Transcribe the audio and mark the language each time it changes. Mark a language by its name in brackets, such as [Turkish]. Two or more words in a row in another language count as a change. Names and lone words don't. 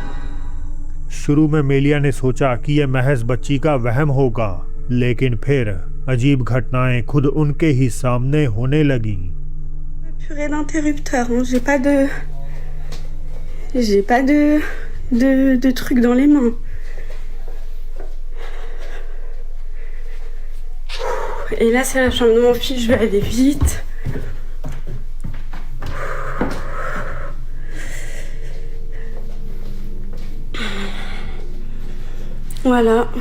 [Hindi] शुरू में मेलिया ने सोचा कि यह महज बच्ची का वहम होगा, लेकिन फिर अजीब घटनाएं खुद उनके ही सामने होने लगी। [French] Purée d'interrupteur, hein. J'ai pas de truc dans les mains. Et là, c'est la chambre de mon fils, je vais aller vite. Voilà.